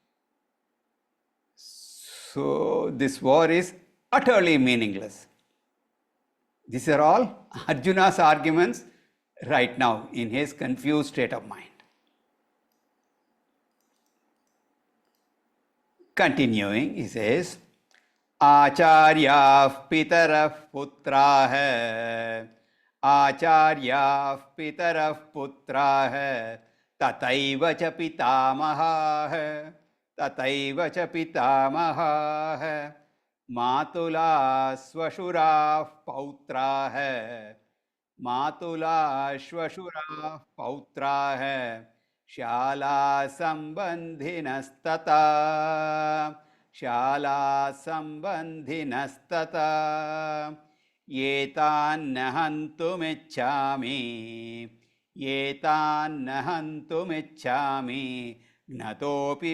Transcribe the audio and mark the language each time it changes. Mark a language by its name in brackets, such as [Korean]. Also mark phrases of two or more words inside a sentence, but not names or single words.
[English] So this war is utterly meaningless. These are all Arjuna's arguments right now in his confused state of mind. Continuing, he says, [Sanskrit] Acharyah pitarah putrah, Acharyah pitarah putrah, Tataiva cha pitamahah, Tataiva cha pitamahah, Matula swashura pautra hai, Matula swashura pautra hai, Shala sambandhinastata, Shala sambandhinastata, Yetan nahantumichchami, Yetan nahantumichchami, Gnatopi